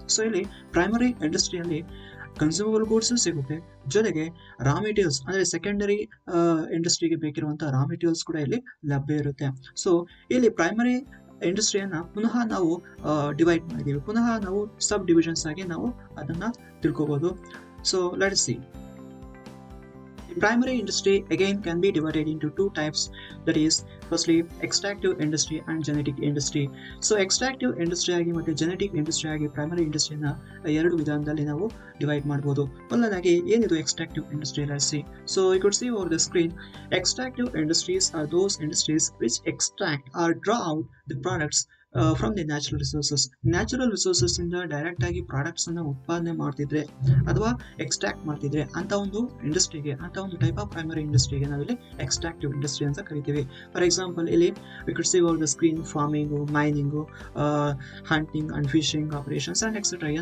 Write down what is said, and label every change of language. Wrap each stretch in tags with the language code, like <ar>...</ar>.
<kn>So ಇಲ್ಲಿ primary ಇಂಡಸ್ಟ್ರಿಯಲ್ಲಿ consumable goods ಸಿಗುತ್ತೆ, ಜೊತೆಗೆ ರಾ ಮೆಟೀರಿಯಲ್ಸ್ ಅಂದ್ರೆ ಸೆಕೆಂಡರಿ ಇಂಡಸ್ಟ್ರಿಗೆ ಬೇಕಿರುವಂತಹ ರಾ ಮೆಟೀರಿಯಲ್ಸ್ ಕೂಡ ಇಲ್ಲಿ ಲಭ್ಯ ಇರುತ್ತೆ. ಸೊ ಇಲ್ಲಿ ಪ್ರೈಮರಿ ಇಂಡಸ್ಟ್ರಿಯನ್ನ ಪುನಃ ನಾವು ಡಿವೈಡ್ ಮಾಡಿದೀವಿ, ಪುನಃ ನಾವು ಸಬ್ ಡಿವಿಷನ್ಸ್ ಆಗಿ ನಾವು ಅದನ್ನ ತಿಳ್ಕೋಬಹುದು.</kn> <en>So let's see. Primary industry again can be divided into two types, that is firstly extractive industry and genetic industry.</en> <kn>So extractive industry ಆಗಿ ಮತ್ತೆ genetic industry ಆಗಿ primary industry ನ ಎರಡು ವಿಧಾನದಲ್ಲಿ ನಾವು ಡಿವೈಡ್ ಮಾಡಬಹುದು. ಮೊದಲನೇದಾಗಿ ಏನಿದು extractive industry?</kn> <en>Let's see. So you could see over the screen, extractive industries are those industries which extract or draw out the products from the natural resources.</en> <kn>Natural resources ಇಂದ direct ಆಗಿ products ಅನ್ನ ಉತ್ಪಾದನೆ ಮಾಡ್ತಿದ್ರೆ ಅಥವಾ extract ಮಾಡ್ತಿದ್ರೆ ಅಂತ ಒಂದು ಇಂಡಸ್ಟ್ರಿಗೆ, ಅಂತ ಒಂದು ಟೈಪ್ ಆಫ್ ಪ್ರೈಮರಿ ಇಂಡಸ್ಟ್ರಿಗೆ ನಾವಿಲ್ಲಿ ಎಕ್ಸ್ಟ್ರಾಕ್ಟಿವ್ ಇಂಡಸ್ಟ್ರಿ ಅಂತ ಕರಿತೀವಿ.</kn> <en>For example ಇಲ್ಲಿ we could see over the screen farming, mining, hunting and fishing operations and etcetera.</en>